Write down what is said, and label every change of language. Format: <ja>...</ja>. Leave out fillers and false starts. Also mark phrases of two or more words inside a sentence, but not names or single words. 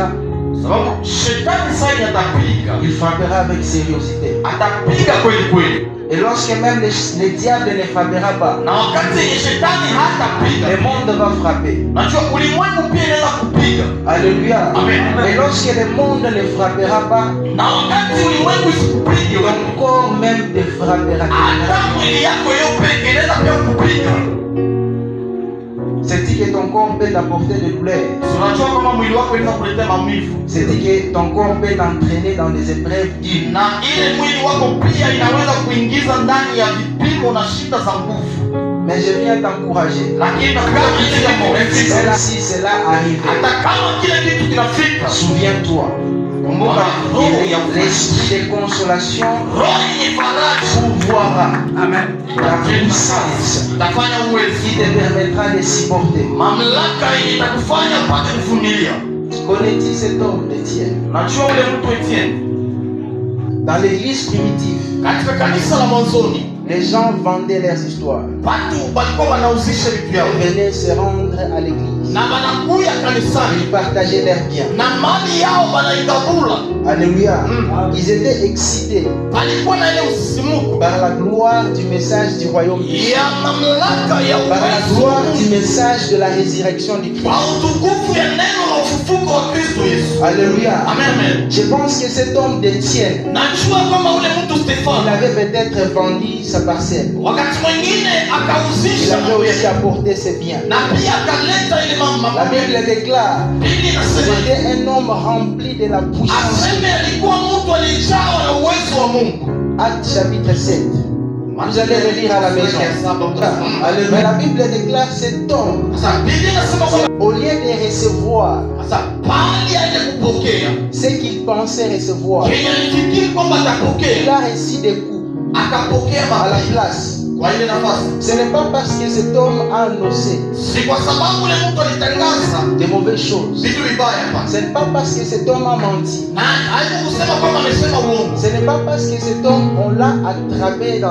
<sw>sababu shetani sasa atapiga,</sw> <fr>il frappera avec sérieuxité.</fr> <sw>atapiga kweli kweli,</sw> <fr>Et lorsque même le diable ne frappera pas,</fr> <sw>na wakati yenye shetani hatapiga,</sw> <fr>le monde va frapper.</fr> <sw>najua ulimwengu pia inaweza kupiga. Alléluia. Amen.</sw> <fr>Et lorsque le monde ne frappera pas,</fr> <sw>Na wakati ulimwengu isikupige wewe,</sw> <fr>ton corps même te frappera.</fr> <sw>hata mwili yako yo peke inaweza pia kupiga.</sw> <fr>C'est dit que ton corps peut t'apporter des douleurs.</fr> <sw>Unajua kama mwili wako inaweza kuletea maumivu,</sw> <fr>C'est dit que ton corps peut t'entraîner dans des épreuves dures.</fr> <sw>na ile mwili wako pia inaweza kuingiza ndani ya vipimo na shida za nguvu,</sw> <fr>Mais je viens t'encourager.</fr> <sw>lakini kama ile jambo</sw> <fr>Même</fr> <sw>limefika,</sw> <fr>si cela arrive,</fr> <sw>hata kama kile kitu kinafika,</sw> <fr>souviens-toi</fr> <sw>kumbuka roho ya</sw> <fr>l'esprit de consolation</fr> <sw>roho yenye faraja</sw> <fr>pourvoira amen la puissance</fr> <sw>tafanya uwezo</sw> <fr>qui te permettra de supporter.</fr> <sw>mamlaka yenye itakufanya upate kuvumilia.</sw> <fr>Connais-tu cet homme d'Étienne?</fr> <sw>Najua ule mtu Etienne</sw> <fr>Dans l'église primitive,</fr> <sw>katika kanisa la mwanzoni</sw> <fr>les gens vendaient leurs histoires</fr> <sw>watu walikuwa wanauzisha vitu vyao</sw> <fr>et venaient se rendre à l'église.</fr> <sw>na wanakuya kanisani</sw> <fr>Ils partageaient leurs biens.</fr> <sw>na mali yao wanaigabula.</sw> <fr>Alléluia. Ils étaient excités</fr> <sw>Palikuwa na ile msisimuko</sw> <fr>par la gloire du message du royaume de Dieu,</fr> <sw>ya mamlaka ya</sw> <fr>par la</fr> <sw>uwezo</sw> <fr>gloire du message de la résurrection du Christ.</fr> <sw>kwa utukufu ya neno la ufufuko wa Kristo Yesu. Alléluia. Amen, amen.</sw> <fr>Je pense que cet homme d'Étienne,</fr> <sw>Najua kama ule mtu</sw> <fr>il Stefano avait peut-être vendu sa parcelle.</fr> <sw>wakati mwingine</sw> <fr>Il</fr> <sw>akauzisha</sw> <fr>avait</fr> <sw>mambo</sw> <fr>aussi</fr> <sw>yake</sw> <fr>apporté ses biens.</fr> <sw>na pia akaleta ile</sw> <fr>La</fr> <sw>mambo.</sw> <fr>Bible déclare</fr> <sw>Biblia inasema</sw> <fr>c'était un homme rempli de la puissance.</fr> <sw>aseme alikuwa mtu alijawa na uwezo wa Mungu.</sw> <fr>Acte chapitre 7. Vous allez le lire à la maison. Alléluia. Mais la Bible déclare cet homme,</fr> <sw>Sasa Biblia inasema kwamba</sw> <fr>au lieu de recevoir</fr> <sw>sasa pali aende kupokea</sw> <fr>ce qu'il pensait recevoir,</fr> <sw>kenye alifikiri kwamba</sw> <fr>il</fr> <sw>atapokea</sw> <fr>a reçu des coups</fr> <sw>akapokea</sw> <fr>à la</fr> <sw>mapigo</sw> <fr>place.</fr> <sw>kwa ile nafasi.</sw> <fr>Ce n'est pas parce que cet homme a annoncé</fr> <sw>Si kwa sababu ule mtu alitangaza</sw> <fr>de mauvaises choses.</fr> <sw>vitu vibaya hapa,</sw> <fr>Ce n'est pas parce que cet homme a menti.</fr> <sw>na haikusema kwamba amesema uongo,</sw> <fr>Ce n'est pas parce que cet homme, on l'a attrapé dans</fr>